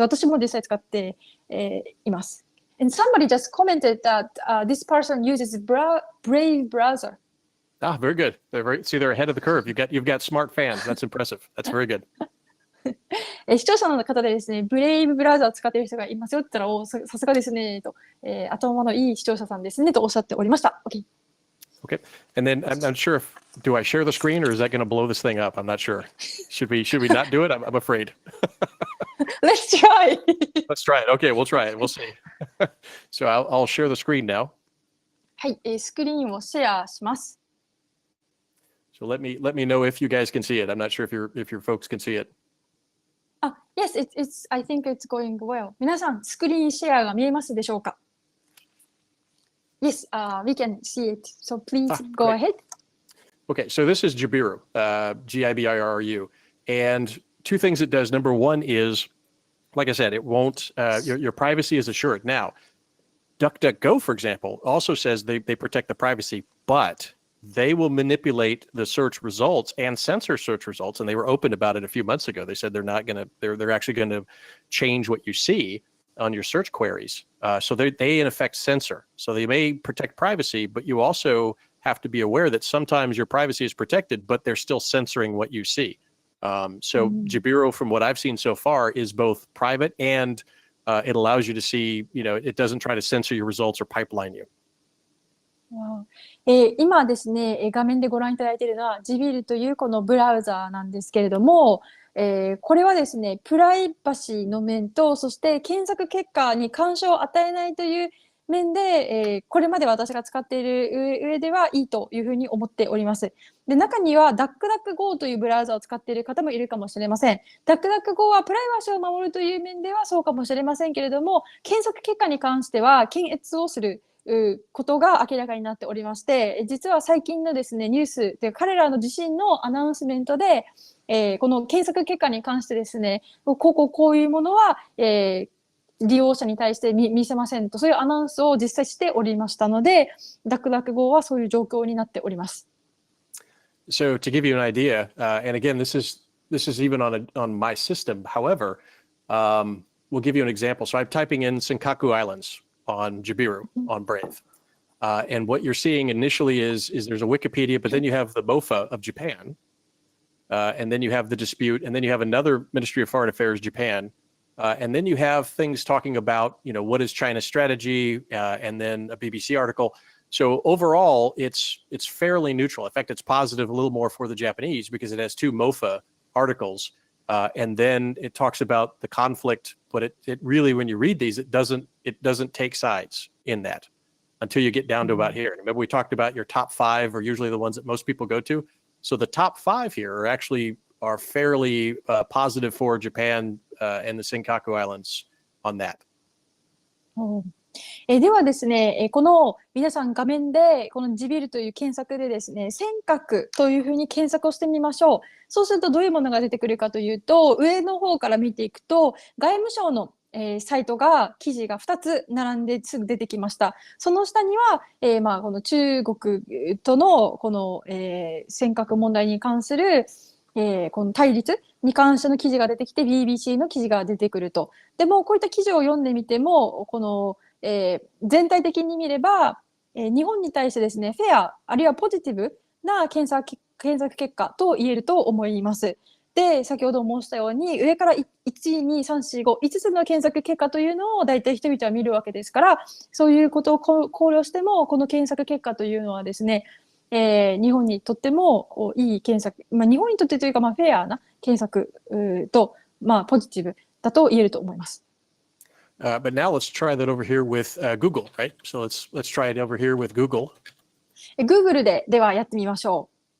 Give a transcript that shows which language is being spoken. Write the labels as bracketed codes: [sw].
[ja] 私も実際使っています。 [en] And somebody just commented that this person uses Brave browser. Ah, very good. They're ahead of the curve. You've got smart fans. That's impressive. That's very good. [ja] 視聴者の方でですね、ブレイブブラウザを使っている人がいますよって言ったら、さすがですねと、頭のいい視聴者さんですねとおっしゃっておりました。 [en] OK。 Okay. And then I'm not sure do I share the screen or is that going to blow this thing up? I'm not sure. Should we not do it? I'm afraid. Let's try. Let's try it. Okay, we'll try it. We'll see. So I'll share the screen now. [ja] はい、スクリーンをシェアします。 [en] So let me know if you guys can see it. I'm not sure if your folks can see it. Yes, I think it's going well. [ja] 皆さん、スクリーンシェアが見えますでしょうか？ [en] Yes, we can see it. So please go ahead. Okay, so this is Jibiru, Gibiru. And two things it does. Number one is, like I said, it won't, your privacy is assured. Now, DuckDuckGo, for example, also says they protect the privacy, but they will manipulate the search results and censor search results. And they were open about it a few months ago. They said they're actually going to change what you see on your search queries. So they in effect censor. So they may protect privacy, but you also have to be aware that sometimes your privacy is protected, but they're still censoring what you see. Jibiru, from what I've seen so far, is both private and it allows you to see, it doesn't try to censor your results or pipeline you. [ja] 今ですね、画面でご覧いただいているのは Jibiru というこのブラウザーなんですけれども、これはですね、プライバシーの面と、そして検索結果に干渉を与えないという面で、これまで私が使っている上ではいいというふうに思っております。で、中には DuckDuckGo というブラウザを使っている方もいるかもしれません。 DuckDuckGo はプライバシーを守るという面ではそうかもしれませんけれども、検索結果に関しては検閲をすることが明らかになっておりまして、実は最近のですね、ニュースという彼らの自身のアナウンスメントで、この検索結果に関してですね、こういうものは、利用者に対して見せませんと、そういうアナウンスを実際しておりましたので、DuckDuckGo はそういう状況になっております。 [en] So to give you an idea, and again, this is even on my system. However, we'll give you an example. So I'm typing in Senkaku Islands on Jibiru on Brave, and what you're seeing initially is there's a Wikipedia, but then you have the MOFA of Japan, and then you have the dispute, and then you have another Ministry of Foreign Affairs Japan. And then you have things talking about, what is China's strategy, and then a BBC article. So overall, it's fairly neutral. In fact, it's positive a little more for the Japanese because it has two MOFA articles, and then it talks about the conflict. But it really, when you read these, it doesn't take sides in that until you get down to about here. Remember, we talked about your top 5 are usually the ones that most people go to. So the top 5 here are fairly positive for Japan and the Senkaku Islands on that. [ja] ではですね、この皆さん画面でこのJibiruという検索でですね、尖閣というふうに検索をしてみましょう。そうするとどういうものが出てくるかというと、上の方から見ていくと、外務省のサイト記事が2つ並んですぐ出てきました。その下には、この中国とのこの尖閣問題に関するこの対立に関しての記事が出てきて BBC の記事が出てくると。でもこういった記事を読んでみてもこの、全体的に見れば、日本に対してですねフェアあるいはポジティブな検索結果と言えると思います。で先ほど申したように上から12345つの検索結果というのを大体人々は見るわけですから、そういうことを考慮してもこの検索結果というのはですね、日本にとってもいい検索、日本にとってというか、フェアな検索と、ポジティブだと言えると思います。 [en] But now let's try that over here with Google, right? So let's try it over here with Google. [ja] Google ではやってみましょう。